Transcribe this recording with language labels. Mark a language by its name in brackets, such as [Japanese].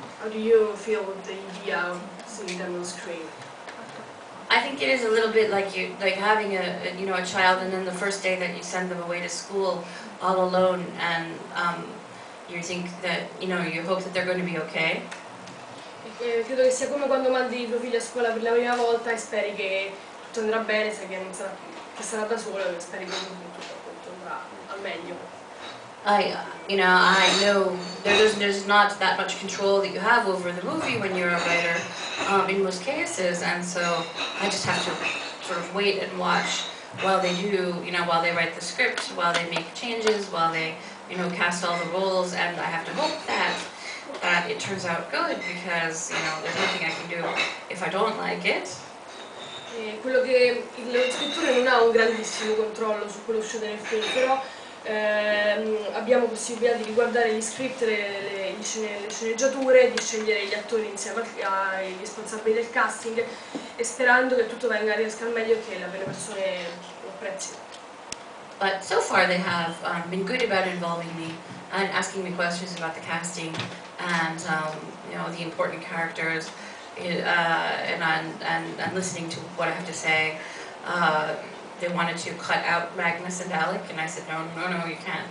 [English] How do you feel with the idea of seeing them on screen? I think it is a little bit like having a child, and then the first day that you send them away to school all alone, and you think that, you know, you hope that they're going to be okay. [Italian] Credo che sia come quando mandi i tuoi figli a scuola per la prima volta e speri che tutto andrà bene, sai che sarà da solo, e speri che tutto andrà al meglio. [English] I know there's not that much control that you have over the movie when you're a writer, in most cases, and so I just have to sort of wait and watch while they do, you know, while they write the script, while they make changes, while they, you know, cast all the roles, and I have to hope that it turns out good, because, you know, there's nothing I can do if I don't like it. [Italian] Quello che lo scrittore non ha un grandissimo controllo su quello che succede nel film, però abbiamo possibilità di riguardare gli script, le sceneggiature, di scegliere gli attori insieme ai responsabili del casting, e sperando che tutto riesca al meglio e che le persone lo apprezzino. [English] But so far they have been good about involving me and asking me questions about the casting and you know, the important characters, and listening to what I have to say. They wanted to cut out Magnus and Alec, and I said, no, you can't.